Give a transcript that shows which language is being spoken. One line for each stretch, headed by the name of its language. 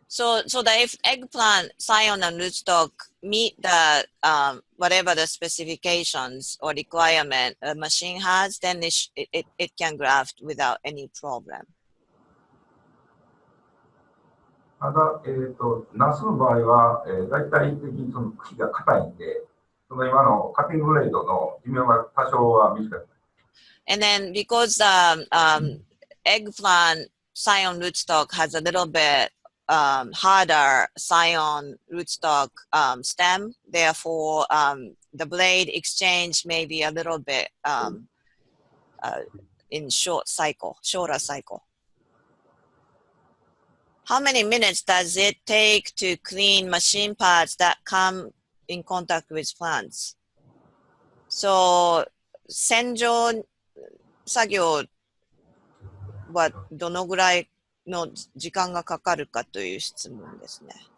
English: So that if eggplant, scion, and rootstock meet the whatever the specifications or requirement a machine has, then it can graft without any problem.
Japanese: ただ、ナスの場合は、大体的にその茎が硬いんで、その今のカッティングブレードの寿命が多少は短く。
English: And then because eggplant, scion, rootstock has a little bit harder scion rootstock stem, therefore the blade exchange may be a little bit in shorter cycle. how many minutes does it take to clean machine parts that come in contact with plants?
Japanese: So 洗浄作業はどのぐらいの時間がかかるかという質問ですね。